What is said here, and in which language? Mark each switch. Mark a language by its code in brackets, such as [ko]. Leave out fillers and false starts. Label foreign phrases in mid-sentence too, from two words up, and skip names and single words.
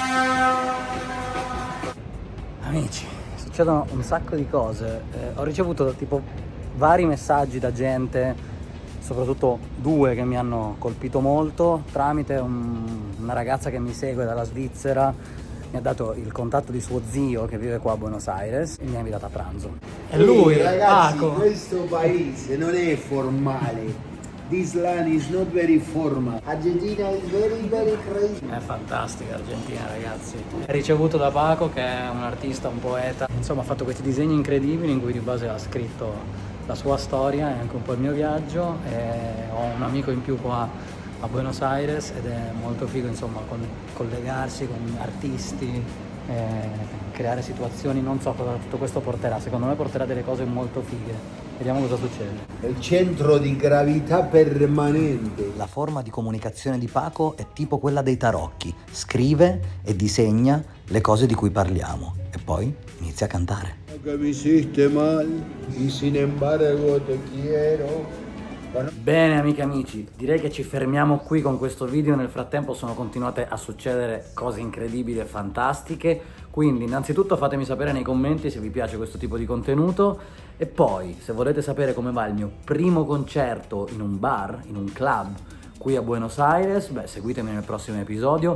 [it] Amici, succedono un sacco di cose, ho ricevuto tipo vari messaggi da gente, soprattutto due che mi hanno colpito molto, tramite una ragazza che mi segue dalla Svizzera, mi ha dato il contatto di suo zio che vive qua a Buenos Aires e mi ha invitato a pranzo. E lui, ragazzi, Paco. Questo paese non è formale. [en] This land is not very formal. Argentina is very very crazy. [it] È fantastica Argentina, ragazzi. È ricevuto da Paco, che è un artista, un poeta. Insomma, ha fatto questi disegni incredibili in cui di base ha scritto la sua storia e anche un po' il mio viaggio. E ho un amico in più qua a Buenos Aires ed è molto figo, insomma, collegarsi con artisti, creare situazioni. Non so cosa tutto questo porterà. Secondo me porterà delle cose molto fighe. Vediamo cosa succede. Il centro di gravità permanente. La forma di comunicazione di Paco è tipo quella dei tarocchi. Scrive e disegna le cose di cui parliamo e poi inizia a cantare. [es] Que me hiciste mal y sin embargo te quiero. [it] Bene amiche e amici, direi che ci fermiamo qui con questo video. Nel frattempo sono continuate a succedere cose incredibili e fantastiche, quindi innanzitutto fatemi sapere nei commenti se vi piace questo tipo di contenuto e poi se volete sapere come va il mio primo concerto in un bar, in un club qui a Buenos Aires, beh, seguitemi nel prossimo episodio.